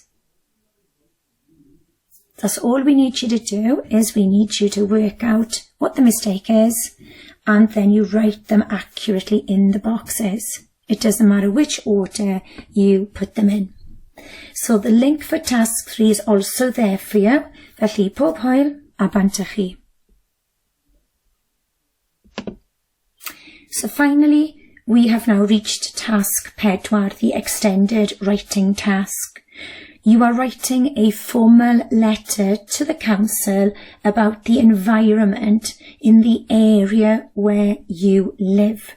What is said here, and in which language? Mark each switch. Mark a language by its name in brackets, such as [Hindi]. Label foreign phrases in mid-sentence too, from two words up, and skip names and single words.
[English] That's all we need you to do, is we need you to work out what the mistake is, and then you write them accurately in the boxes. It doesn't matter which order you put them in. So the link for task 3 is also there for you. [Welsh] Felly pob hwyl a bant chi. [English] So finally, we have now reached task 4, the extended writing task. You are writing a formal letter to the council about the environment in the area where you live.